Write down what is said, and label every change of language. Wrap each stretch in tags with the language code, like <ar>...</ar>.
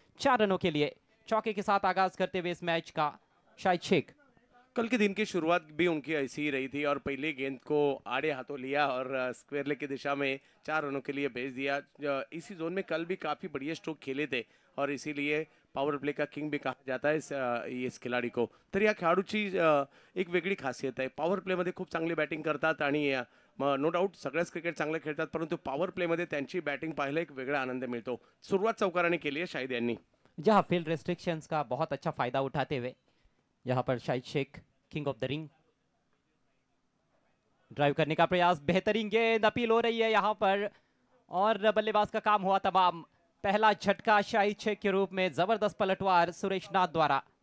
<hi>4 रनों के लिए चौके के साथ आगाज करते हुए इस मैच का शाहिद शेख। कल के दिन की शुरुआत भी उनकी ऐसी ही रही थी और पहले गेंद को आड़े हाथों लिया और स्क्वायर लेग की दिशा में 4 रनों के लिए भेज दिया। इसी जोन में कल भी काफी बढ़िया स्ट्रोक खेले थे और इसीलिए पॉवर प्ले का किंग भी कहा जाता है इस खिलाडी को।</hi> <mr>तर या खेळाडूची एक वेगळी खासियत आहे, पॉवर प्लेमध्ये खूप चांगली बॅटिंग करतात आणि नो डाऊट सगळ्याच क्रिकेट चांगले खेळतात, परंतु पॉवर प्लेमध्ये त्यांची बॅटिंग पाहायला एक वेगळा आनंद मिळतो। सुरुवात चौकाराने केली आहे शाहिद यांनी,</mr> <hi>जहां फील्ड रेस्ट्रिक्शंस का बहुत अच्छा फायदा उठाते हुए यहाँ पर Shahid Sheikh king of the ring drive करने का प्रयास, बेहतरीन गेंद अपील हो रही है यहाँ पर, और बल्लेबाज का काम हुआ तमाम। पहला झटका शाहिद शेख के रूप में, जबरदस्त पलटवार सुरेश नाथ द्वारा।</hi>